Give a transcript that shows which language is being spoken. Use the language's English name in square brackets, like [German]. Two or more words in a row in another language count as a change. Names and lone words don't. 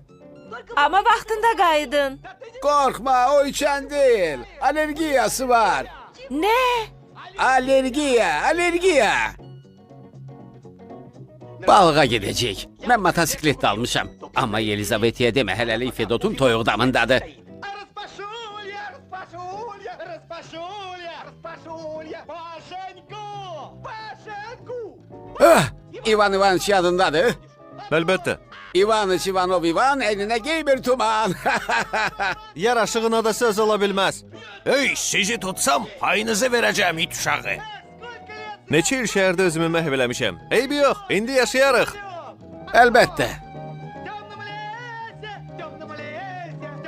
[Azerbaijani] Amma vaxtında qayıdın. Qorxma, o içən deyil. Alergiyası var. Nə? Alergiya. Balığa gedəcək. Mən motosiklet də almışam. Amma Yelizavetaya demə, hələlik Fedotun toyuq damındadır. [Russian] Распашулья, распашулья, распашулья, распашулья, Пашеньку, Пашеньку. [Azerbaijani] Ah, İvan İvaniç yadındadır. Əlbəttə. İvaniç İvanov İvan, elinə giy bir tuman. Yaraşığına da söz ola bilməz. Ey, sizi tutsam, payınızı verəcəm it uşağı. Neçə il şəhərdə özümü məhv eləmişəm. Eybi yox, indi yaşayarıq. Əlbəttə. [Russian] В темном лесе, в темном лесе,